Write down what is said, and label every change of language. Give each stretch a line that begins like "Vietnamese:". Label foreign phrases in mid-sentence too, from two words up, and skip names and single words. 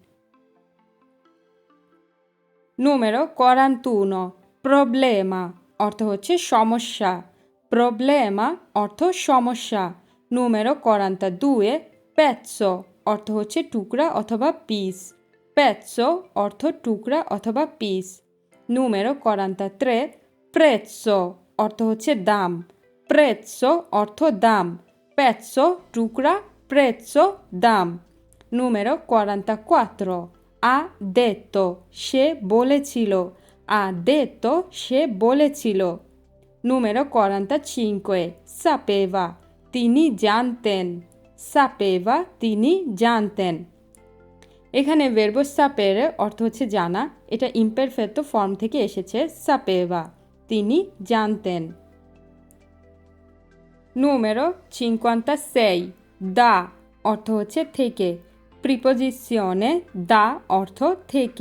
Italian: Numero 41, problema
Bangla: অর্থ হচ্ছে সমস্যা, প্রবলেমা অর্থ সমস্যা।
Italian: Numero 42, pezzo
Bangla: অর্থ হচ্ছে টুকরা অথবা পিস, pezzo অর্থ টুকরা অথবা পিস।
Italian: Numero 43, prezzo
Bangla: অর্থ হচ্ছে দাম, prezzo অর্থ দাম, pezzo টুকরা, prezzo দাম।
Italian: Numero 44, ha detto
Bangla: সে বলেছিল,
Italian: ha detto
Bangla: সে বলেছিল।
Italian: Numero 45, sapeva
Bangla: তিনি জানতেন, sapeva তিনি জানতেন। এখানে
Italian: verbo sapere
Bangla: অর্থ হচ্ছে জানা, এটা imperfetto ফর্ম থেকে এসেছে, sapeva তিনি জানতেন।
Italian: Numero 56, da
Bangla: অর্থ হচ্ছে থেকে, প্রিপোজিশনে da অর্থ থেকে।